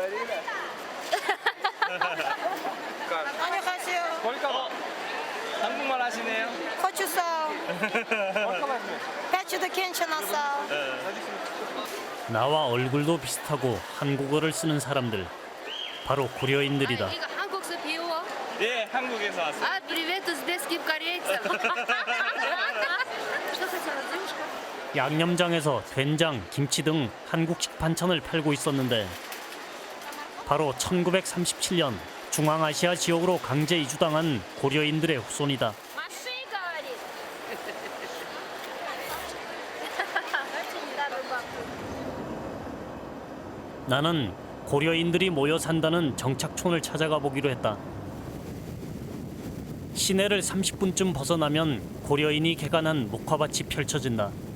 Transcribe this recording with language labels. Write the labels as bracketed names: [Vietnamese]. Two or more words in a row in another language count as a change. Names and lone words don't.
[Russian] Сколько? 한국말 [Korean] Пячуда 괜찮았어. 나와 얼굴도 비슷하고 한국어를 쓰는 사람들, 바로 고려인들이다. 이거 한국에서 배워? 네, 한국에서 왔어요. [Russian] А, привет узбекским корейцам. Что хотела девушка? [Korean] 양념장에서 된장, 김치 등 한국식 반찬을 팔고 있었는데 바로 1937년 중앙아시아 지역으로 강제 이주당한 고려인들의 후손이다. [Russian] Маши говорит. [Korean] 나는 고려인들이 모여 산다는 정착촌을 찾아가 보기로 했다. 시내를 30분쯤 벗어나면 고려인이 개간한 목화밭이 펼쳐진다.